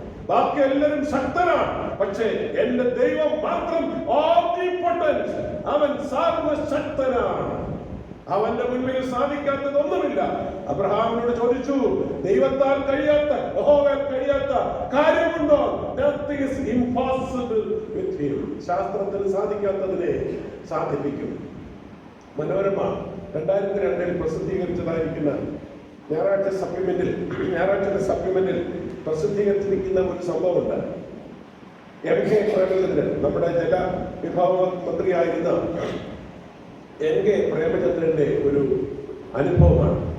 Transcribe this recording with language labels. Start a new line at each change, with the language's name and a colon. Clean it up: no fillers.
Malayalam: ബാക്കി എല്ലാവരും ശക്തനാണ്, പക്ഷേ എന്റെ ദൈവം മാത്രം ഓംനിപോട്ടന്റ്. അവൻ സർവശക്തനാണ്. അവന്റെ മുൻപിൽ സാധിക്കാത്തതൊന്നുമില്ല. അബ്രഹാമിനോട് ചോദിച്ചു, ദൈവത്താൽ കഴിയാത്ത, യഹോവയാൽ കഴിയാത്ത കാര്യമുണ്ടോ?
English: Nothing is impossible with him.
Malayalam: ശാസ്ത്രത്തിന് സാധിക്കാത്തതിനെ സാധിപ്പിക്കും. മനോരമ 2002 പ്രസിദ്ധീകരിച്ചതായിരിക്കുന്ന ഞായറാഴ്ച സപ്ലിമെന്റിൽ പ്രസിദ്ധീകരിച്ചിരിക്കുന്ന ഒരു സംഭവമുണ്ട്. MK പ്രേമചന്ദ്രൻ, നമ്മുടെ ജലവിഭവ മന്ത്രിയായിരുന്ന MK പ്രേമചന്ദ്രന്റെ ഒരു അനുഭവമാണ്.